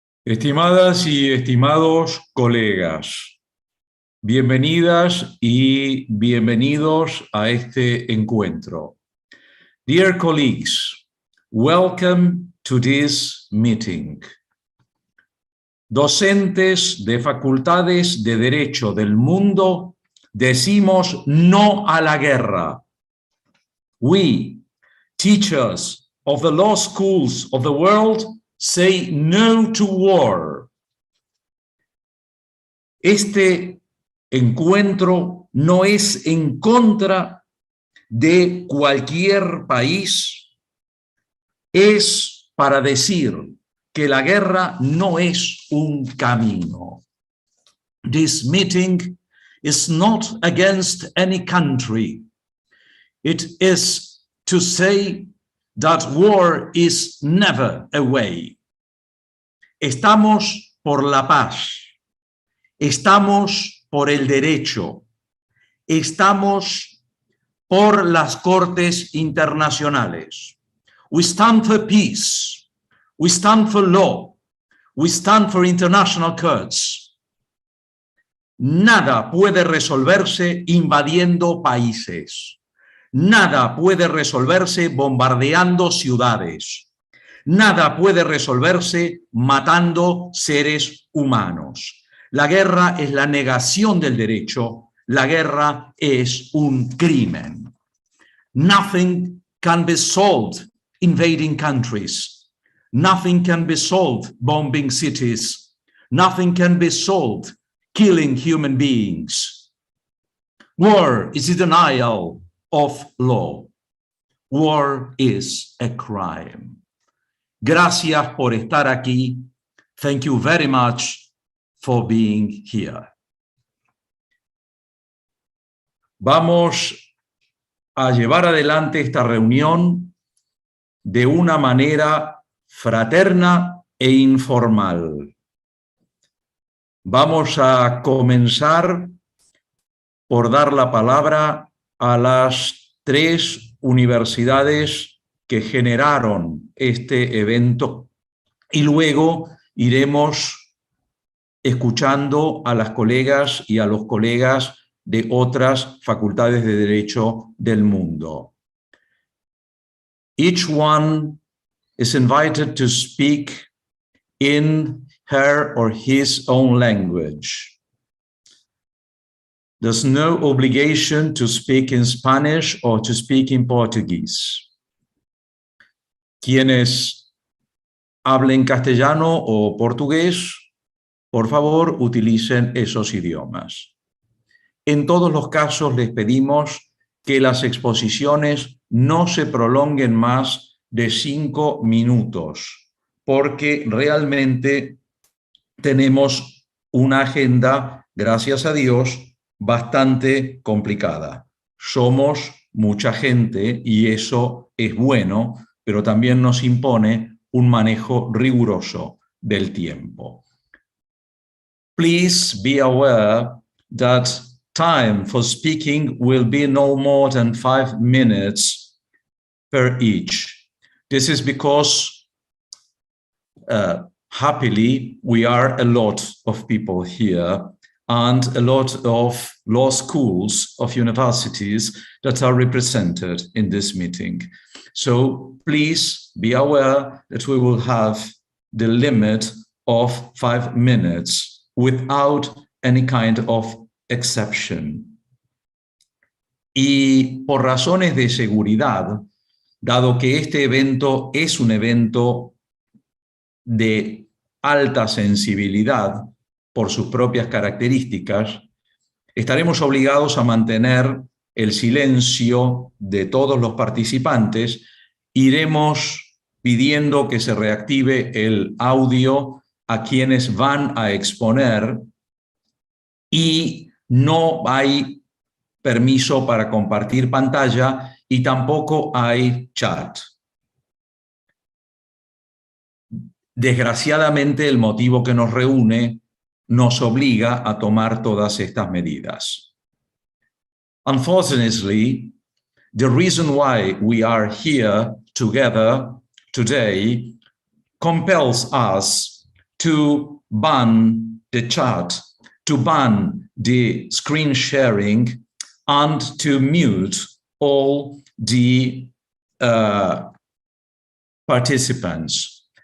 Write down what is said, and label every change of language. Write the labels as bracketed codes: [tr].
[es] Estimadas y estimados colegas, bienvenidas y bienvenidos a este encuentro. [en] Dear colleagues, welcome to this meeting. [es] Docentes de facultades de Derecho del mundo, decimos no a la guerra. [en] We, teachers of the law schools of the world, say no to war. [es] Este encuentro no es en contra de cualquier país, es para decir que la guerra no es un camino. [en] This meeting is not against any country. It is to say that war is never a way. [es] Estamos por la paz, estamos por el derecho, estamos por las cortes internacionales. [en] We stand for peace, we stand for law, we stand for international courts. [es] Nada puede resolverse invadiendo países. Nada puede resolverse bombardeando ciudades. Nada puede resolverse matando seres humanos. La guerra es la negación del derecho. La guerra es un crimen. [en] Nothing can be solved invading countries. Nothing can be solved bombing cities. Nothing can be solved killing human beings. War is a denial of law. War is a crime. [es] Gracias por estar aquí. [en] Thank you very much for being here. [es] Vamos a llevar adelante esta reunión de una manera fraterna e informal. Vamos a comenzar por dar la palabra a las 3 universidades que generaron este evento y luego iremos escuchando a las colegas y a los colegas de otras facultades de Derecho del mundo. [en] Each one is invited to speak in her or his own language. There's no obligation to speak in Spanish or to speak in Portuguese. [es] Quienes hablen castellano o portugués, por favor, utilicen esos idiomas. En todos los casos les pedimos que las exposiciones no se prolonguen más de 5 minutos, porque realmente tenemos una agenda, gracias a Dios, bastante complicada. Somos mucha gente y eso es bueno, pero también nos impone un manejo riguroso del tiempo. [en] Please be aware that time for speaking will be no more than 5 minutes per each. This is because happily we are a lot of people here and a lot of law schools of universities that are represented in this meeting. So please be aware that we will have the limit of 5 minutes without any kind of exception. [es] Y por razones de seguridad, dado que este evento es un evento de alta sensibilidad por sus propias características, estaremos obligados a mantener el silencio de todos los participantes. Iremos pidiendo que se reactive el audio a quienes van a exponer y no hay permiso para compartir pantalla y tampoco hay chat. Desgraciadamente, el motivo que nos reúne nos obliga a tomar todas estas medidas. [en] Unfortunately, the reason why we are here together today compels us to ban the chat, to ban the screen sharing, and to mute all the participants.